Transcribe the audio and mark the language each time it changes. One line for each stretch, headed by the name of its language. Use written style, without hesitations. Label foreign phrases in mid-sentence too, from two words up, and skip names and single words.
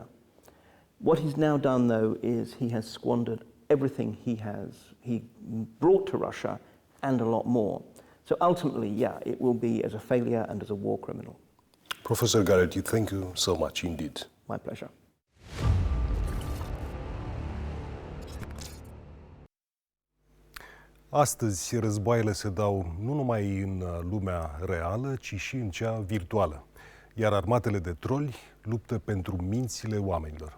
English: What he's now done, though, is he has squandered everything he brought to Russia, and a lot more. So ultimately, yeah, it will be as a failure and as a war criminal. Professor Galeotti, thank you so much indeed. My pleasure.
Romanian: Astăzi, războaiele se dau nu numai în lumea reală, ci și în cea virtuală. Iar armatele de troli luptă pentru mințile oamenilor.